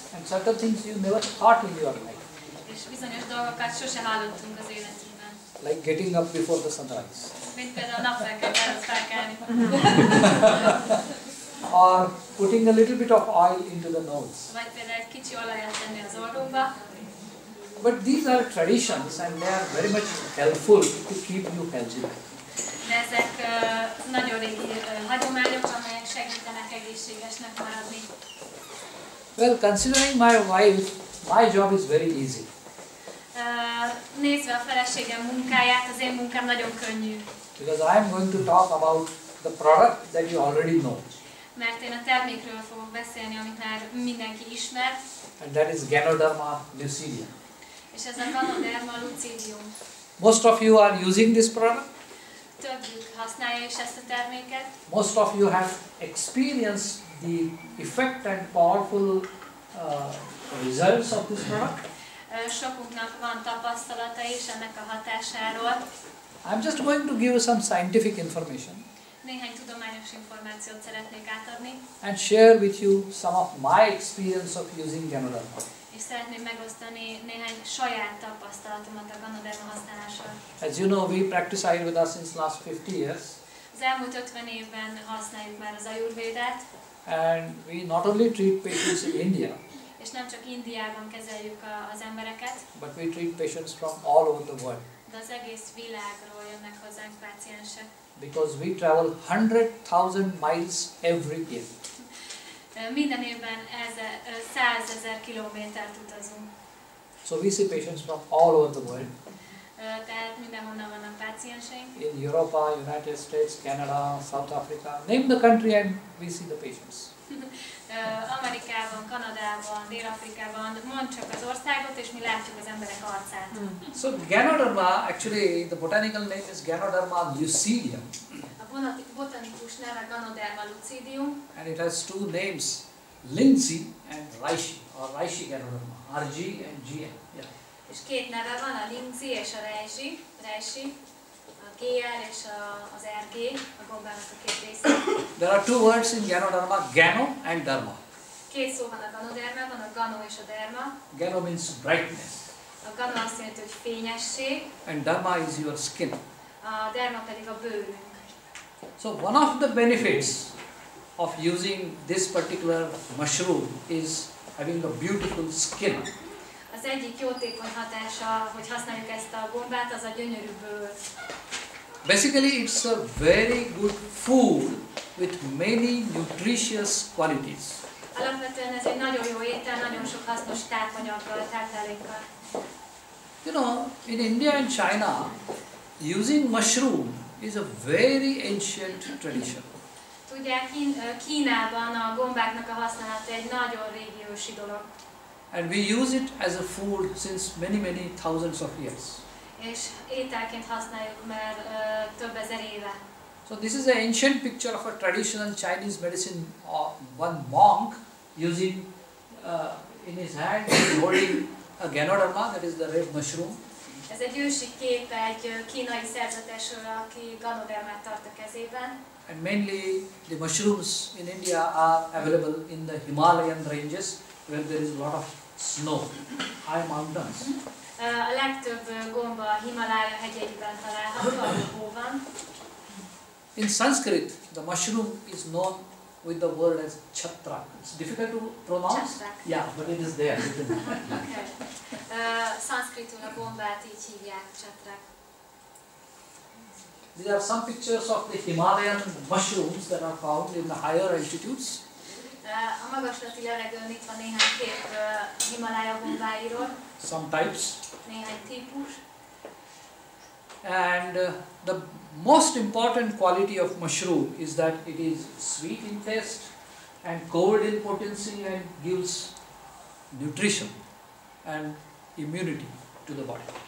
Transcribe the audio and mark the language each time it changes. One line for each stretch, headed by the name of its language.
English: And certain things you never thought in your life.
Hungarian: és bizonyos dolgokat sose hallottunk az életünkben.
English: Like getting up before the sunrise.
Hungarian: Mint például napfelkelt előtt felkelni.
English: Or putting a little bit of oil into the nose.
Hungarian: Vagy például egy kicsi olajat tenni az orrunkba.
English: But these are traditions and they are very much helpful to keep you healthy.
Hungarian: De ezek nagyon régi hagyományok, amelyek segítenek egészségesnek maradni.
English: Well, considering my wife, my job is very easy.
Hungarian: Nézve a feleségem munkáját, az én munkám nagyon könnyű.
English: Because I am going to talk about the product that you already know.
Hungarian: Mert én a termékről fogok beszélni, amit már mindenki ismer,
English: And that is Ganoderma lucidum.
Hungarian: és ez a Ganoderma lucidium.
English: Most of you are using this product.
Hungarian: Többjük használja is ezt a terméket.
English: Most of you have experienced the effect and powerful results of this product.
Hungarian: Sokunknak van tapasztalata is ennek a hatásáról.
English: I'm just going to give you some scientific information
Hungarian: Néhány tudományos információt szeretnék átadni,
English: and share with you some of my experience of using Ganoderma.
Hungarian: és szeretném megosztani néhány saját tapasztalatomat a Ganoderma használással.
English: As you know, we practice Ayurveda since last 50 years,
Hungarian: Az elmúlt 50 évben használjuk már az Ajurvédát,
English: and we not only treat patients in India,
Hungarian: és nem csak Indiában kezeljük az embereket,
English: but we treat patients from all over the world.
Hungarian: de az egész világról jönnek hozzánk páciensek.
English: Because we travel 100,000 miles every year.
Hungarian: Minden évben 100 000 kilométert utazunk.
English: So we see patients from all over the world.
Hungarian: Tehát mindenhonnan vannak pácienseink.
English: In Europe, United States, Canada, South Africa, name the country and we see the patients.
Hungarian: Amerikában, Kanadában, Dél-Afrikában, mondd csak az országot, és mi látjuk az emberek arcát.
English: So Ganoderma, actually the botanical name is Ganoderma lucidium.
Hungarian: A botanikus neve Ganoderma lucidium,
English: And it has two names, Lindsay and Reishi, or Reishi Ganoderma, RG and GM. Yeah.
Hungarian: és két neve van, a Lindsay és a Reishi, a GL és az RG, a gombának a két része.
English: There are two words in Ganoderma, Gano and Derma.
Hungarian: Két szó van a Ganodermában, a Gano és a Derma.
English: Gano means brightness
Hungarian: A Gano azt jelenti, hogy fényesség,
English: and Derma is your skin.
Hungarian: a Derma pedig a bőrünk.
English: So one of the benefits of using this particular mushroom is having a beautiful skin.
Hungarian: Az egyik jótékony hatása, hogy használjuk ezt a gombát, az a gyönyörű bőr.
English: Basically it's a very good food with many nutritious qualities.
Hungarian: Alapvetően ez egy nagyon jó étel, nagyon sok hasznos tápanyaggal, táplálékkal.
English: You know, in India and China, using mushroom is a very ancient tradition.
Hungarian: Tudják, Kínában a gombáknak a használata egy nagyon régi ősi dolog.
English: And we use it as a food since many thousands of years.
Hungarian: És ételként használjuk már több ezer éve.
English: So this is an ancient picture of a traditional Chinese medicine. One monk using in his hand, holding a Ganoderma, that is the red mushroom.
Hungarian: Ez egy ősi kép egy kínai szerzetesről, aki Ganodermát tart a kezében.
English: And mainly the mushrooms in India are available in the Himalayan ranges where there is a lot of snow, high mountains.
Hungarian: A legtöbb gomba a Himalája hegyeiben található, ahol hó van.
English: In Sanskrit, the mushroom is known with the word as chhatrak. It's difficult to pronounce. Chhatrak. Yeah, but it is there. Okay.
Hungarian: Szanszkritul a gombát így hívják, chhatrak.
English: These are some pictures of the Himalayan mushrooms that are found in the higher altitudes.
Hungarian: A magaslati levegőn itt van néhány kép Himalája gombáiról.
English: Some types.
Hungarian: Néhány típus.
English: And the most important quality of mushroom is that it is sweet in taste and cold in potency and gives nutrition and immunity to the body.